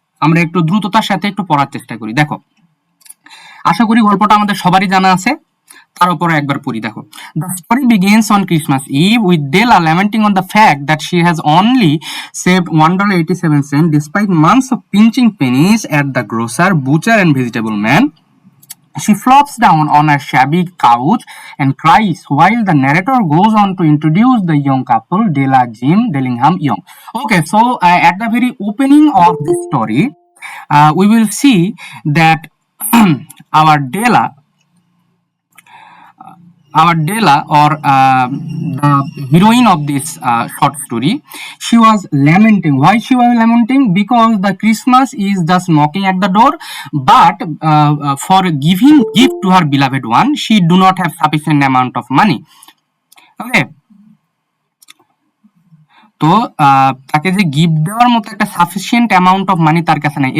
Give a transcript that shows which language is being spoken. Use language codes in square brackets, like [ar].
[bn] আমরা একটু দ্রুততার সাথে একটু পড়ার চেষ্টা করি। দেখো, আশা করি গল্পটা আমাদের সবারই জানা আছে, তার উপরে একবার পড়ি। দেখো, [en] The story begins on Christmas Eve with Della lamenting on the fact that she has only saved $1.87 despite months of pinching pennies at the grocer, butcher and vegetable man. She flops down on a shabby couch and cries while the narrator goes on to introduce the young couple, Della Jim Dillingham Young. Okay, so at the very opening of this story, we will see that our Della or the heroine of this short story, she was lamenting. Why she was lamenting? Because the Christmas is just knocking at the door, but for giving gift to her beloved one, she do not have sufficient amount of money. [bn] Okay, তো তাকে যে gift দেওয়ার মতো একটা [en] sufficient amount of money [bn] তার কাছে নাই।